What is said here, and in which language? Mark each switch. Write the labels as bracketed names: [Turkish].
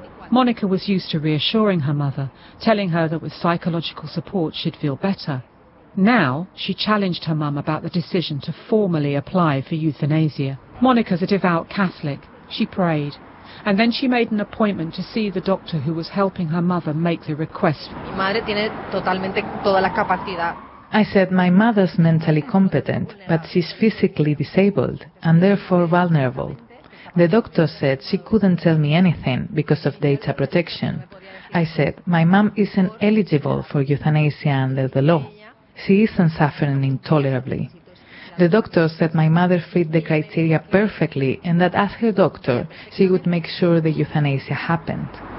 [English] Monica was used to reassuring her mother, telling her that with psychological support she'd feel better. Now, she challenged her mum about the decision to formally apply for euthanasia. Monica's a devout Catholic. She prayed. And then she made an appointment to see the doctor who was helping her mother make the request. [Spanish] Mi madre tiene totalmente toda la capacidad. [English] I said, my mother's mentally competent, but she's physically disabled and therefore vulnerable. The doctor said she couldn't tell me anything because of data protection. I said, my mum isn't eligible for euthanasia under the law. She isn't suffering intolerably. The doctor said my mother fit the criteria perfectly and that as her doctor, she would make sure the euthanasia happened.